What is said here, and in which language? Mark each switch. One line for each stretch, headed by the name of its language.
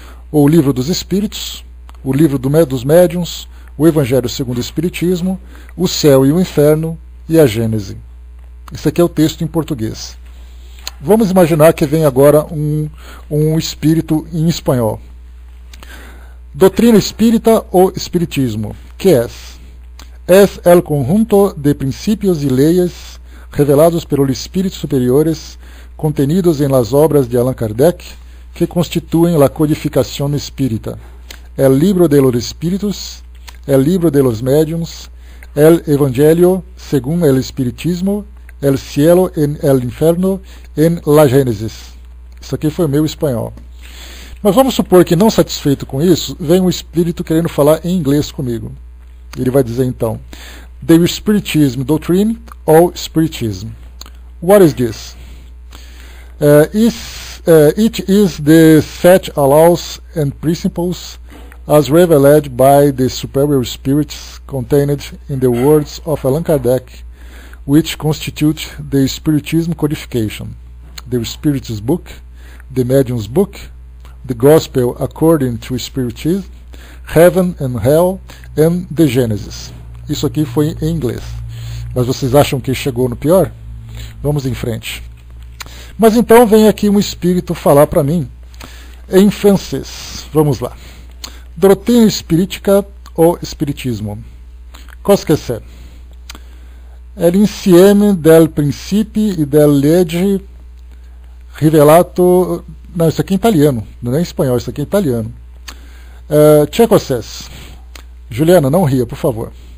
Portuguese: Ou o Livro dos Espíritos, o Livro dos Médiuns, o Evangelho segundo o Espiritismo, o Céu e o Inferno e a Gênese. Esse aqui é o texto em português. Vamos imaginar que vem agora um espírito em espanhol. Doutrina espírita ou espiritismo,
Spanish: que es el conjunto de principios y leyes revelados por los espíritus superiores contenidos en las obras de Allan Kardec que constituyen la codificación espírita, el libro de los espíritus, el libro de los médiuns, el evangelio según el espiritismo, el cielo en el inferno en la Gênesis.
Portuguese: Isso aqui foi o meu espanhol. Mas vamos supor que, não satisfeito com isso, vem um espírito querendo falar em inglês comigo. Ele vai dizer então:
English: The Spiritism Doctrine or Spiritism. What is this? It is the set laws and principles as revealed by the superior spirits contained in the words of Allan Kardec, which constitute the Spiritism codification, the Spirit's book, the Medium's book, the Gospel according to Spiritism, Heaven and Hell, and the Genesis.
Portuguese: Isso aqui foi em inglês. Mas vocês acham que chegou no pior? Vamos em frente. Mas então vem aqui um espírito falar para mim em francês. Vamos lá. Doutrina espiritica ou espiritismo.
French: Cosa que c'est?
Italian: L'insieme del principi e del legge rivelato.
Portuguese: Não, isso aqui é em italiano, não é em espanhol, isso aqui é em italiano. Tchecosses. Juliana, não ria, por favor.